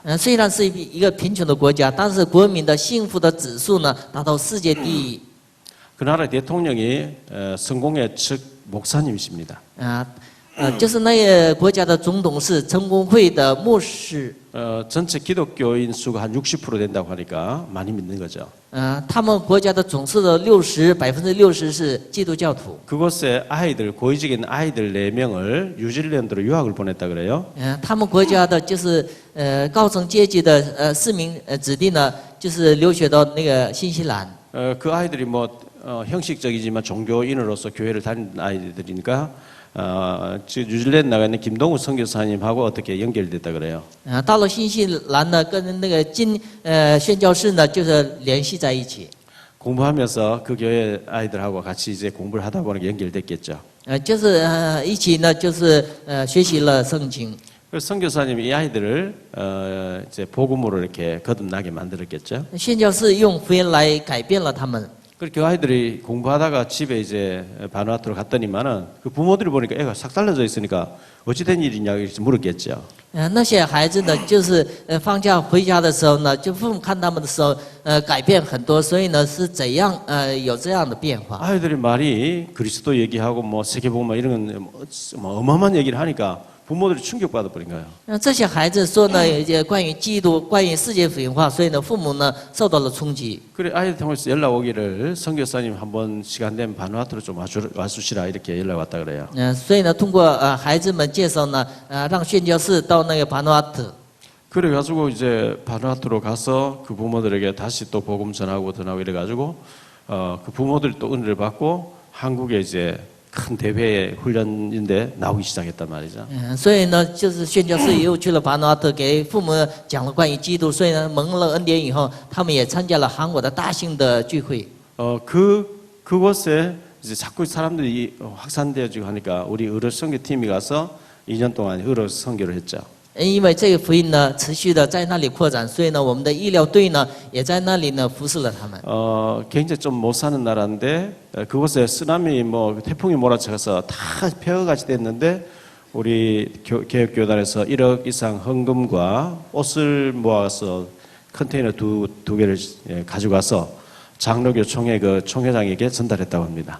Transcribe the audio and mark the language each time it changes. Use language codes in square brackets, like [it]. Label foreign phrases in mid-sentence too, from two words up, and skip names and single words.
[zh] 虽然是一个贫穷的国家，但是国民的幸福的指数呢达到世界第一。 [ko] 그 나라 대통령이 성공회 측 목사님이십니다. [zh] 就是那个国家的总统是成功会的牧师。 [ko] 전체 기독교인 수가 한 60% 된다고 하니까 많이 믿는 거죠. [zh] 他们国家的总数的60%是基督教徒。 [ko] 그곳에 아이들 고위직에 있는 아이들 4명을 뉴질랜드로 유학을 보냈다 그래요. [zh] 他们国家的就是高层阶级的市民子弟呢，就是留学到那个新西兰。 [ko] 그 아이들이 뭐 형식적이지만 종교인으로서 교회를 다니는 아이들이니까 뉴질랜드 나가 있는 김동우 선교사님하고 어떻게 연결됐다 그래요. [zh] 到了新西兰呢，跟那个宣教士呢，就是联系在一起。 [ko] 공부하면서 그 교회 아이들하고 같이 이제 공부를 하다 보니까 연결됐겠죠. [zh] 就是一起呢，就是学习了圣经。 [ko] 그래서 선교사님이 이 아이들을 이제 복음으로 이렇게 거듭나게 만들었겠죠. [zh] 宣教士用福音来改变了他们。 [ko] 그렇게 그 아이들이 공부하다가 집에 이제 바누아투로 갔더니만은 그 부모들이 보니까 애가 싹 달라져 있으니까 어찌 된 일이냐 이렇게 물었겠죠. [zh] 那些孩子呢，就是放假回家的时候呢，就父母看他们的时候，改变很多，所以呢是怎样有这样的变化？ [ko] 아이들이 말이 그리스도 얘기하고 뭐 세계복음 이런 건 뭐 어마어마한 얘기를 하니까 부모들이 충격받아 버린 거예요. [zh] 这些孩子说呢，关于基督，关于世界福音化，所以呢，父母呢受到了冲击。 [ko] 그래 아이들 통해서 연락 오기를 선교사님 한번 시간 되면 바누아투로 좀 와주시라 이렇게 연락 왔다 그래요. [zh] 所以呢，通过孩子们介绍呢，让宣教士到那个巴努阿特。 [ko] 그래 가지고 이제 바누아투로 가서 그 부모들에게 다시 또 복음 전하고 이래 가지고 그 부모들이 또 은혜를 받고 한국에 이제 큰 대회 훈련인데 나오기 시작했단 말이죠. [zh] 所以呢，就是宣教士又去了巴努阿特，给父母讲了关于基督。所以呢，蒙了恩典以后，他们也参加了韩国的大型的聚会。 [ko] 그곳에 이제 자꾸 사람들이 확산되어지고 하니까 우리 의료 선교팀이 가서 2년 동안 의료 선교를 했죠. [zh] 因为这个福音呢持续的在那里扩展，所以呢，我们的医疗队呢也在那里呢服侍了他们。 [ko] 굉장히 좀 못 사는 나라인데 그곳에 쓰나미 뭐 태풍이 몰아쳐서 다 폐허같이 됐는데 우리 개혁교단에서 1억 이상 헌금과 옷을 모아서 컨테이너 두 개를 가져가서 장로교 총회 그 총회장에게 전달했다고 합니다.